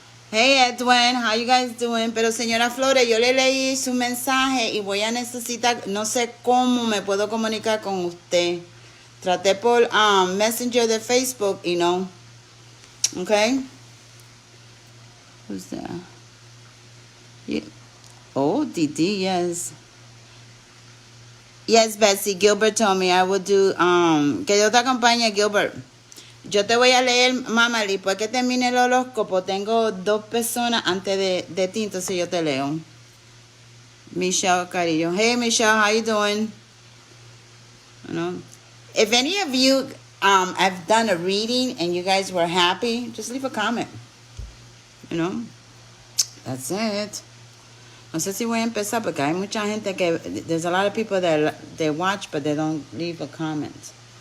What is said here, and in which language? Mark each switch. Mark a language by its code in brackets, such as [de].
[en] Hey, Edwin, how you guys doing? [es] Pero señora Flores, yo le leí su mensaje y voy a necesitar, no sé cómo me puedo comunicar con usted. Traté por Messenger de Facebook y no. [en] Okay. Who's that? Yeah. Oh, Didi, yes. Yes, Betsy, Gilbert told me I would do, [es] que Dios te acompañe, [en] Gilbert. [es] Yo te voy a leer, mamá, después que termine el horóscopo, tengo 2 personas antes de ti, entonces yo te leo. Michelle Carillo. [en] Hey, Michelle, how you doing? You know, if any of you I've done a reading and you guys were happy, just leave a comment. You know, that's it. [es] No sé si voy a empezar porque hay mucha gente que, [en] there's a lot of people that they watch but they don't leave a comment.